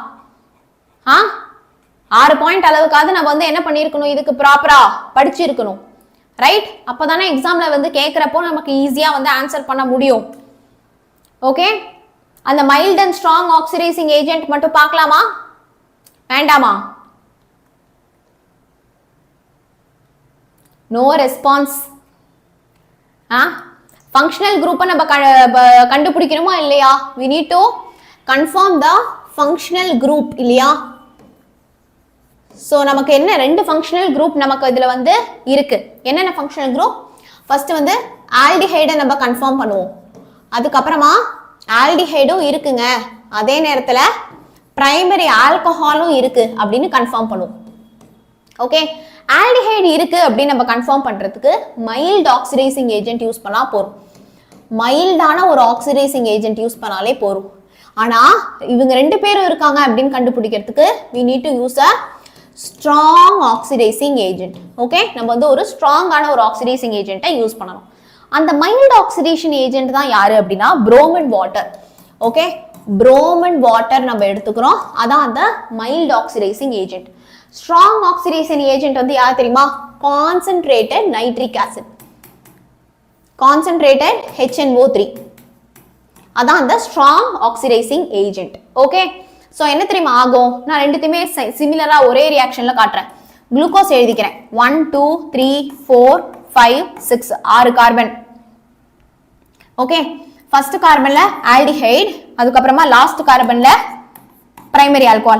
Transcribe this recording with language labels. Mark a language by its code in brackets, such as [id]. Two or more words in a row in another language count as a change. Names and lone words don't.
[ta] 6 பாயிண்ட் அளவுக்காவது நம்ம வந்து என்ன பண்ணிருக்கணும் இதுக்கு ப்ராப்பரா படிச்சிருக்கணும் ரைட் அப்பதானே எக்ஸாம்ல வந்து கேக்குறப்போ நமக்கு ஈஸியா வந்து ஆன்சர் பண்ண முடியும் ஓகே அந்த [en] mild and strong oxidizing agent [ta] மட்டும் பார்க்கலாமா வேண்டாமா [en] no response functional group [ta] நம்ம கண்டுபிடிக்கணுமா இல்லையா [en] we need to confirm the functional group [ta] இல்லையா சோ நமக்கு என்ன ரெண்டு [en] functional group [ta] நமக்கு இதுல வந்து இருக்கு என்னென்ன [en] functional group first [ta] வந்து ஆல்டிஹைடை நம்ம கன்ஃபார்ம் பண்ணுவோம் அதுக்கப்புறமா ஆல்டிஹைடும் இருக்குங்க அதே நேரத்துல [en] primary alcohol [ta] இருக்கு அப்படின்னு கன்ஃபார்ம் பண்ணுவோம் ஓகே ஆல்டிஹைடு இருக்கு அப்படின்னு நம்ம கன்ஃபார்ம் பண்றதுக்கு [en] mild oxidizing agent use [ta] பண்ணா போறோம் மைல்டான ஒரு [en] oxidizing agent use [ta] பண்ணாலே போறோம் ஆனா இவங்க ரெண்டு பேரும் இருக்காங்க அப்படின்னு கண்டுபிடிக்கிறதுக்கு [en] we need to use a strong oxidizing agent [ta] ஓகே நம்ம வந்து ஒரு ஸ்ட்ராங்கான ஒரு [en] oxidizing agent use [ta] பண்ணணும் அந்த [en] mild oxidation agent [ta] தான் யாரு அப்படின்னா [en] bromine water okay bromine water [ta] நம்ம எடுத்துக்கிறோம். அதான் அந்த [en] mild oxidizing agent. Strong oxidizing agent [ta] வந்து யார் தெரியுமா? [en] Concentrated nitric acid. Concentrated HNO3. [ta] அதான் அந்த [en] strong oxidizing agent. Okay? [ta] So என்ன தெரியுமா ஆகும்? நான் ரெண்டுத்தையுமே சிமிலரா ஒரே ரியாக்ஷன்ல காட்டுறேன். குளுக்கோஸ் எழுதிக்கிறேன். 1 2 3 4 5 6 6 கார்பன். [en] okay, first carbon [ta] ஆல்டிஹைட், அதுக்கு அப்புறமா [en] last carbon primary alcohol.